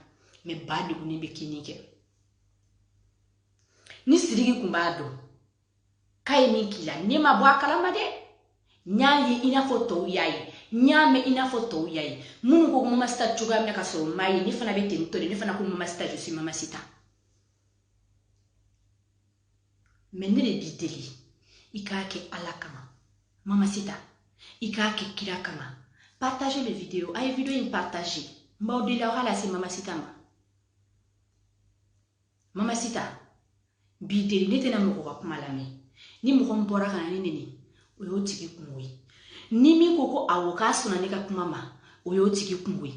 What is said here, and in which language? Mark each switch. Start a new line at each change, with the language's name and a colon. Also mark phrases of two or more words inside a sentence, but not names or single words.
Bambara: Mais ba degunnen bɛ kini kɛ. Ni Sidiki kun b'a dɔn, k'a ye min k'i la, ne ma bɔ a kalama dɛ. N y'a ye i n'a fɔ tɔw y'a ye. N y'a mɛn i n'a fɔ tɔw y'a ye. Minnu ko Mamacita cogoya min na ka sɔrɔ n m'a ye, ne fana bɛ ten tɔ de. Ne fana ko Mamacita,
French: je suis Mamacita.
Bambara: Mais ne de b'i deli. I k'a kɛ Ala kama. Mamacita, i k'a kɛ kira kama.
French: Partagez les vidéos.
Bambara: A ye vidéo in partager. N b'aw deli aw k'a lase Mamacita ma. Mamacita, b'i deli, ne tɛna mɔgɔ ka kuma lamɛn. Ni mɔgɔ min bɔra ka na ne nɛni, o y'o tigi kungo ye. Ni min ko ko awɔ k'a sɔnna ne ka kuma ma, o y'o tigi kungo ye.